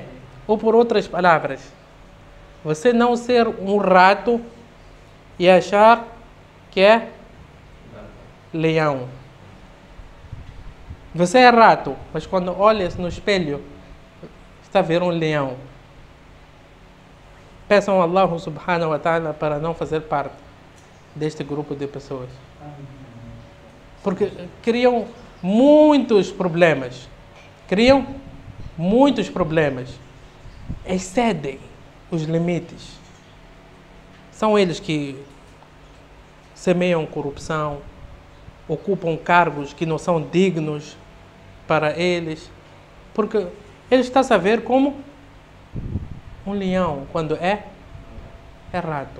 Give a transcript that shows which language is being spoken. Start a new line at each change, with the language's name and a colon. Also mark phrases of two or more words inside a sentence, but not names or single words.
Portuguese: Ou, por outras palavras, você não ser um rato e achar que é leão. Você é rato, mas quando olha no espelho, está a ver um leão. Peçam a
Arabic: الله سبحانه وتعالى
Portuguese: para não fazer parte deste grupo de pessoas. Porque criam muitos problemas. Excedem os limites. São eles que semeiam corrupção, ocupam cargos que não são dignos para eles, porque ele está a ver como um leão quando é rato.